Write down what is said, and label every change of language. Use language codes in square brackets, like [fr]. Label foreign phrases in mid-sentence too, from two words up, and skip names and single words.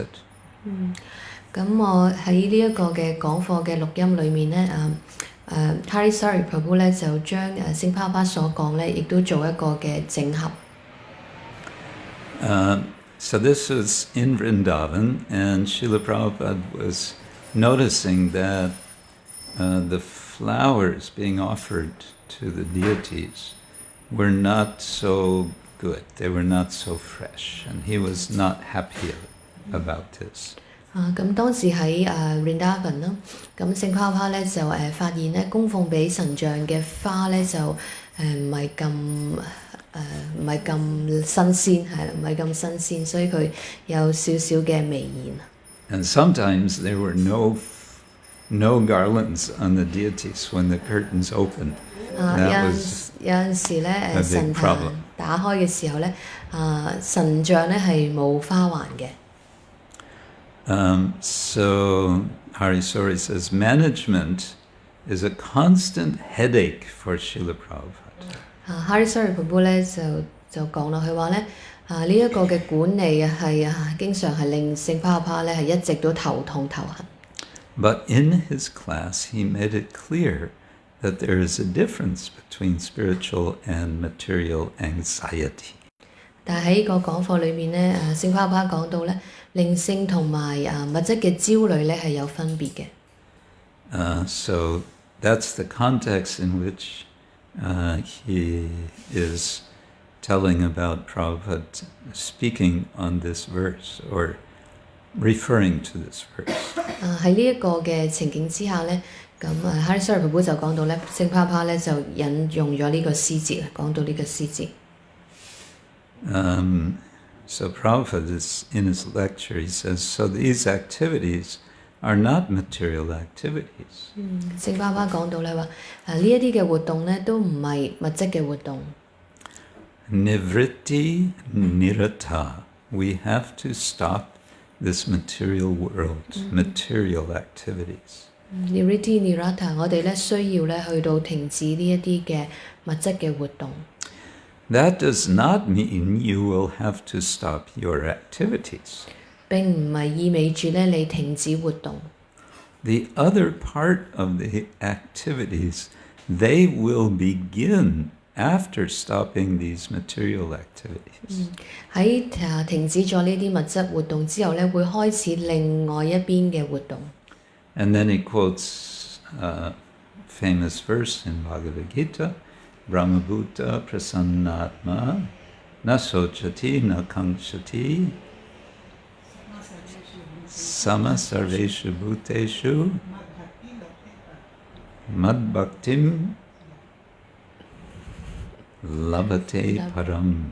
[yue] 咁我喺呢一個嘅講課嘅錄音裏面咧，Harisori Prabhu 咧就將聖巴巴所講咧，亦都做一個嘅整合。 [en] So this was in Vrindavan, and Srila Prabhupada was noticing that the flowers being offered to the deities were not so good, they were not so fresh, and he was not happy about this. [yue] 咁當時喺Vrindavan 啦，咁聖巴巴咧就發現咧供奉俾神像嘅花咧就唔係咁新鮮，係啦，唔係咁新鮮，所以佢有少少嘅微言。 [en] And sometimes there were no garlands on the deities when the curtains opened. That was [yue] 有陣時咧 [en] a [yue] 神 [en] big problem. [yue] 打開嘅時候咧，神像咧係冇花環嘅。 [en] So Harisori says management is a constant headache for Srila Prabhupada. [yue] Harisori Prabhu 咧就講落去話咧，呢一個嘅管理係經常係令聖巴巴咧係一直都頭痛頭痕。 [en] But in his class, he made it clear that there is a difference between spiritual and material anxiety. [yue] 但係喺個講課裏面咧，聖巴巴講到咧，靈性同埋物質嘅焦慮咧係有分別嘅。 [en] So that's the context in which he is telling about Prabhupada speaking on this verse or referring to this verse. [yue] 喺呢一個嘅情景之下咧，咁 Harisori Prabhu 就講到咧，聖巴巴咧就引用咗呢個詩節，講到呢個詩節。 [en] So Prabhupada is in his lecture, he says, so these activities are not material activities. [yue] 聖巴巴講到咧話，呢一啲嘅活動咧都唔係物質嘅活動。 [sa] निवृत्ति निरता. [en] We have to stop this material world, material activities. [sa] निवृत्ति निरता, [yue] 我哋咧需要咧去到停止呢一啲嘅物質嘅活動。 [en] That does not mean you will have to stop your activities. [yue] 並唔係意味住咧你停止活動。 [en] The other part of the activities, they will begin after stopping these material activities. [yue] 喺停止咗呢啲物質活動之後咧，會開始另外一邊嘅活動。 [en] And then he quotes a famous verse in Bhagavad Gita, [sa] ब्रह्मभूतः प्रसन्नात्मा न शोचति न काङ्क्षति समः सर्वेषु भूतेषु मद् भक्तिं लभते पराम्.